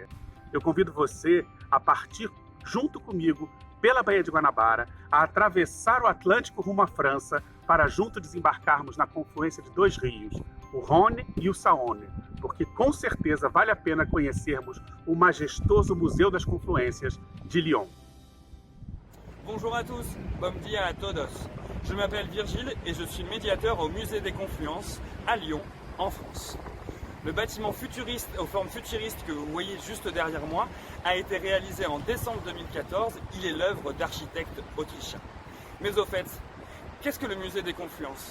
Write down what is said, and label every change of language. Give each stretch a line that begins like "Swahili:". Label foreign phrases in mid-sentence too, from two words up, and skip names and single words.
Portuguese: Eu convido você a partir junto comigo pela Baía de Guanabara, a atravessar o Atlântico rumo à França para junto desembarcarmos na confluência de dois rios, o Rhône e o Saône, porque com certeza vale a pena conhecermos o majestoso Museu das Confluências de Lyon.
French: Bonjour à tous,
Portuguese: bom dia à todos.
French: Je m'appelle Virgile et je suis médiateur au Musée des Confluences à Lyon, en France. Le bâtiment futuriste aux formes futuristes que vous voyez juste derrière moi a été réalisé en décembre 2014. Il est l'œuvre d'architectes autrichiens. Mais au fait, qu'est-ce que le Musée des Confluences?